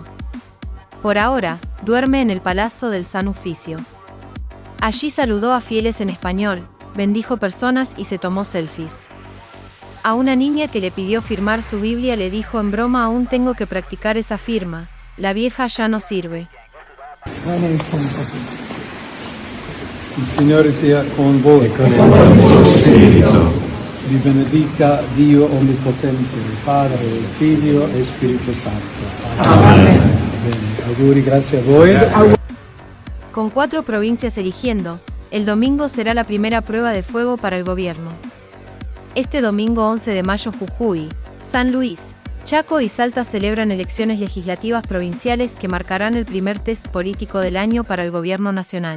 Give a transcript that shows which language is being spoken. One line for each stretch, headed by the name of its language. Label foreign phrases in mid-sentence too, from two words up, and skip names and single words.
Spanish: Por ahora, duerme en el Palazzo del San Oficio. Allí saludó a fieles en español, bendijo personas y se tomó selfies. A una niña que le pidió firmar su Biblia le dijo en broma: aún tengo que practicar esa firma, la vieja ya no sirve.
Italian: Il Signore sia con voi. Con il vostro spirito. Vi benedica Dio Onnipotente, Padre, Figlio e Spirito Santo. Amén. Bene, auguri, grazie a voi.
Spanish: Con 4 provincias eligiendo, el domingo será la primera prueba de fuego para el gobierno. Este domingo 11 de mayo Jujuy, San Luis, Chaco y Salta celebran elecciones legislativas provinciales que marcarán el primer test político del año para el gobierno nacional.